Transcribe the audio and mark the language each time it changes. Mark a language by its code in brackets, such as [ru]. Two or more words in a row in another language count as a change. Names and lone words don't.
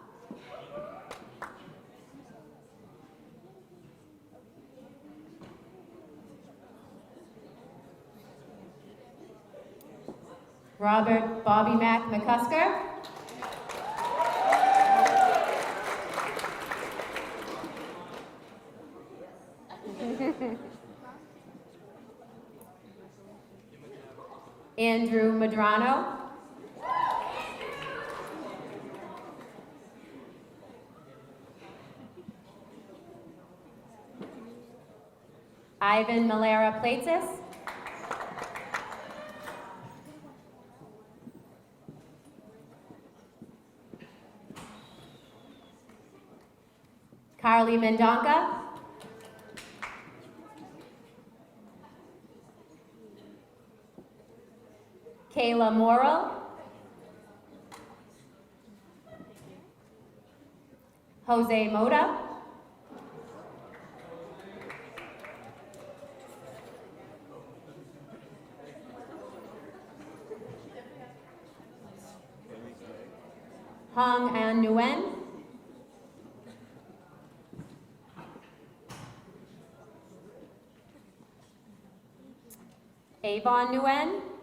[en] Robert Bobby Mac McCusker. Andrew Madrano. Ivan Malera Platzis. Carly Mendonca. Kayla Morrill. Jose Mota. Hong An Nguyen. Avon Nguyen.